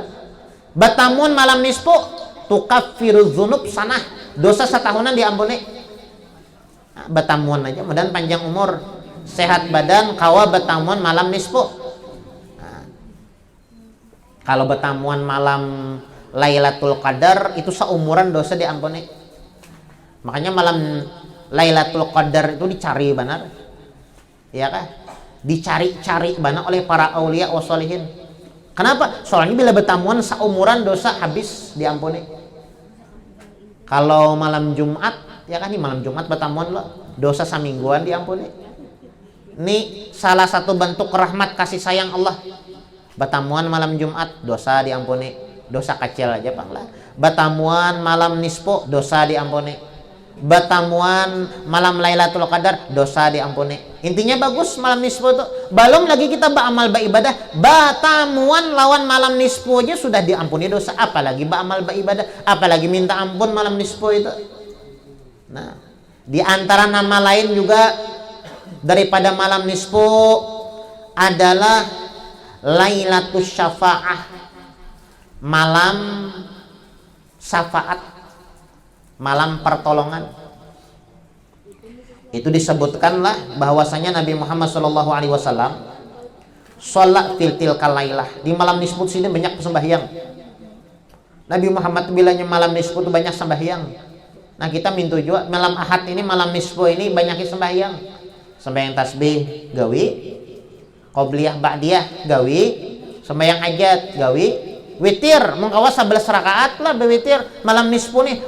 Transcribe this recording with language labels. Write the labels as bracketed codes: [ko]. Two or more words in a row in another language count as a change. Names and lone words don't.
[bjn] Betamuan malam nisfu [ar] تكفر ذنوب سنة. [bjn] Dosa setahunan diampuni. Nah, batamuan aja, mudah-mudahan panjang umur, sehat badan, kawa batamuan malam nisfu. Nah, kalau batamuan malam Lailatul Qadar itu seumuran dosa diampuni. Makanya malam Lailatul Qadar itu dicari benar. Ya kah? Dicari-cari benar oleh para [ar] أولياء وصالحين. [bjn] Kenapa? Soalnya bila batamuan seumuran dosa habis diampuni. Kalau malam Jumat, ya kan nih malam Jumat batamuan lo, dosa samingguan diampuni. Ini salah satu bentuk rahmat kasih sayang Allah. Batamuan malam Jumat, dosa diampuni. Dosa kecil aja bang lah. Batamuan malam nisfu, dosa diampuni. Batamuan malam Lailatul Qadar, dosa diampuni. Intinya bagus malam nisfu itu. Belum lagi kita beramal beribadah, batamuan lawan malam nisfu aja sudah diampuni dosa, apalagi beramal beribadah, apalagi minta ampun malam nisfu itu. Nah, di antara nama lain juga daripada malam nisfu adalah Lailatul Syafa'ah, malam syafaat, malam pertolongan. Itu disebutkanlah bahwasanya Nabi Muhammad SAW sholat [ar] في تلك الليلة, [bjn] di malam nisfu sini banyak sembahyang. Nabi Muhammad bilanya malam nisfu itu banyak sembahyang. Nah kita minta juga malam ahad ini, malam nisfu ini banyak sembahyang. Sembahyang tasbih gawi, qobliyah ba'diyah gawi, sembahyang hajat gawi, witir mengkawas 11 rakaat lah bewitir malam nisfu nih.